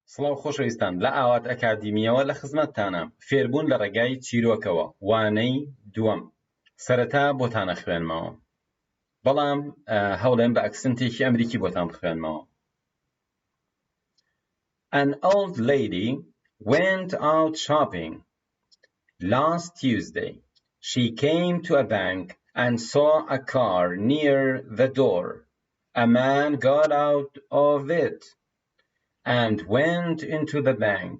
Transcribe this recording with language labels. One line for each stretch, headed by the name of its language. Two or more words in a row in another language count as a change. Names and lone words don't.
Central Kurdish: سڵاو خۆشەویستان، لە ئاوات ئەکادیمیەوە لە خزمەتتانە. فێربوون لە ڕێگای چیرۆکەوە، وانەی دووەم. سەرەتا بۆتانە خوێنمەوە، بەڵام هەوڵێم بە ئەکسنتێکی ئەمریکی بۆتان بخوێنمەوە.
English: An old lady went out shopping last Tuesday. She came to a bank and saw a car near the door. A man got out of it and went into the bank.